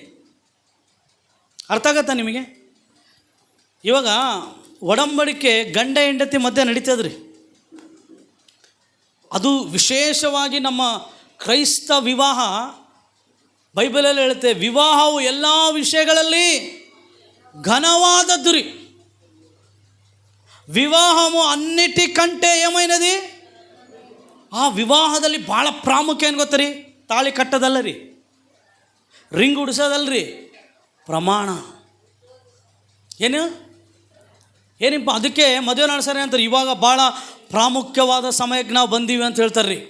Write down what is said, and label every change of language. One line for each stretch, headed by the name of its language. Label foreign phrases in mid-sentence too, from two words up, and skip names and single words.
Kannada: ಅರ್ಥ ಆಗತ್ತಾ ನಿಮಗೆ? ಇವಾಗ ಒಡಂಬಡಿಕೆ ಗಂಡ ಹೆಂಡತಿ ಮಧ್ಯೆ ನಡೀತದ್ರಿ. ಅದು ವಿಶೇಷವಾಗಿ ನಮ್ಮ ಕ್ರೈಸ್ತ ವಿವಾಹ, ಬೈಬಲಲ್ಲಿ ಹೇಳುತ್ತೆ, ವಿವಾಹವು ಎಲ್ಲ ವಿಷಯಗಳಲ್ಲಿ ఘనವಾದದ್ದು ರೀ.
Telugu: వివాహము అన్నిటికంటే ఏమైనది?
Kannada: ಆ ವಿವಾಹದಲ್ಲಿ ಭಾಳ ಪ್ರಾಮುಖ್ಯ ಏನು ಗೊತ್ತಾ ರೀ? ತಾಳಿ ಕಟ್ಟೋದಲ್ಲ ರೀ, ರಿಂಗ್ ಉಡಿಸೋದಲ್ರಿ, ಪ್ರಮಾಣ. ಏನಿಪ್ಪ ಅದಕ್ಕೆ ಮದುವೆ ನಡೆಸ್ತಾರೆ ಅಂತಾರೆ. ಇವಾಗ ಭಾಳ ಪ್ರಾಮುಖ್ಯವಾದ ಸಮಯಕ್ಕೆ ನಾವು ಬಂದೀವಿ ಅಂತ ಹೇಳ್ತಾರೆ ರೀ.